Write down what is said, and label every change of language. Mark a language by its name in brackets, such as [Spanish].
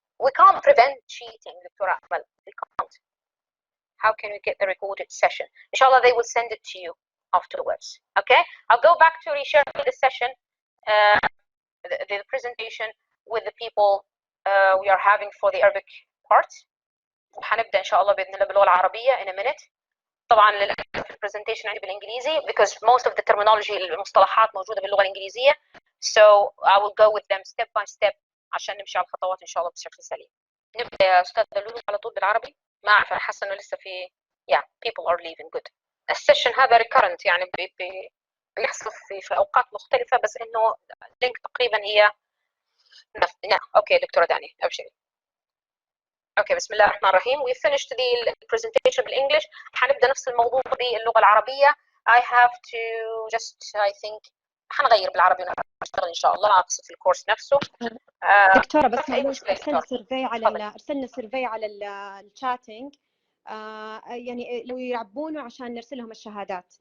[English] We can't prevent cheating, Dr. Ahmed. We can't. How can we get the recorded session? Inshallah, they will send it to you afterwards. Okay? I'll go back to reshare the session, the presentation with the people we are having for the Arabic part. [Arabic] وحنبدأ إن شاء الله بإذن الله باللغة العربية [English] in a minute. [Arabic] طبعا للأسف البرزنتيشن عندي بالإنجليزي [English] because most of the terminology [Arabic] المصطلحات موجودة باللغة الإنجليزية. [English] So I will go with them step by step [Arabic] عشان نمشي على الخطوات إن شاء الله بشكل سليم. نبدأ يا أستاذ لولو على طول بالعربي. ما أعرف، أنا حاسة إنه لسه في [English] people are leaving good. [Arabic] السيشن هذا recurrent يعني بيحصل في أوقات مختلفة، بس إنه اللينك تقريبا هي أوكي دكتورة داني أبشري. اوكي بسم الله الرحمن الرحيم. [English] We finished the presentation بالانجلش. [Arabic] حنبدا نفس الموضوع باللغه العربيه. [English] I have to just I think [Arabic] حنغير بالعربي ونشتغل ان شاء الله اقصد في الكورس نفسه. دكتوره بس ارسلنا سيرفي على الشاتنج، يعني لو يعبونه عشان نرسل لهم الشهادات.